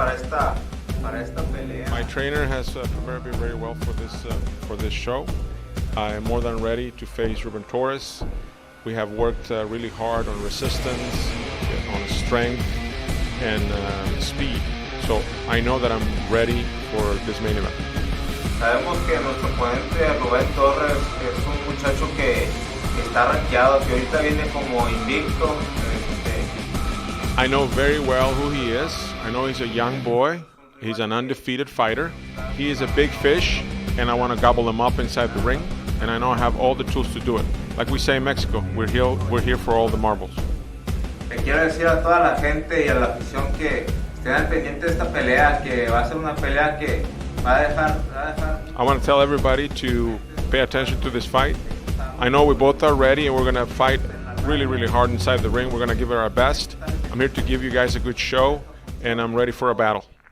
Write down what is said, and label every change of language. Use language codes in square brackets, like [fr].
[en] My trainer has prepared me very well for this show. I am more than ready to face Ruben Torres. We have worked really hard on resistance, on strength, and speed. So I know that I'm ready for this main event. [es] Sabemos que nuestro oponente Ruben Torres es un muchacho que está rankeado, que ahorita viene como invicto. [en] I know very well who he is. I know he's a young boy. He's an undefeated fighter. He is a big fish, and I want to gobble him up inside the ring. And I know I have all the tools to do it. Like we say in Mexico, we're here for all the marbles. [es] Le quiero decir a toda la gente y a la afición que estén al pendiente de esta pelea, que va a ser una pelea que va a dejar. [en] I want to tell everybody to pay attention to this fight. I know we both are ready, and we're going to fight really, really hard inside the ring. We're going to give it our best. I'm here to give you guys a good show, and I'm ready for a battle.